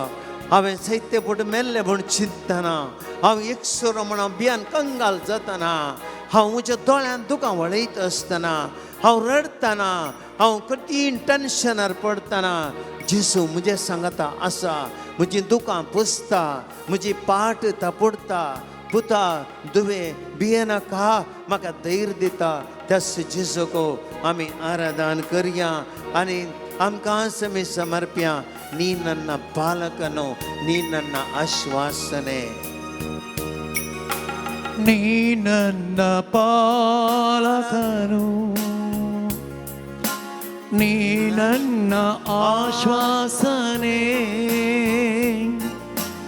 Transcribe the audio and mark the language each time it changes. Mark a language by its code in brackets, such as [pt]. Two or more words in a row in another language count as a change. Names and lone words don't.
[kok] हांवें सैते फूट मेल्ले म्हूण चिंतना, हांव एकसुरो म्हणून भियान कंगाल जातना, हांव म्हज्या दोळ्यान तुका वळयत आसतना, हांव रडतना, हांव कठीण टेन्शनार पडतना जेजू म्हजे सांगता आसा. म्हजीं दुकां पुसता, म्हजी पाट तापडता, पुता दुवे भियेनाका, म्हाका धैर्य दिता. त्याच जेजूको आमी आराधन करया आनी आमकां आमी समर्प्या. [kn] नी ನನ್ನ ಬಾಲಕನು, ನೀ ನನ್ನ ಆಶ್ವಾಸನೆ. ನೀ ನನ್ನ ಪಾಲಕನು, ನೀ ನನ್ನ ಆಶ್ವಾಸನೆ,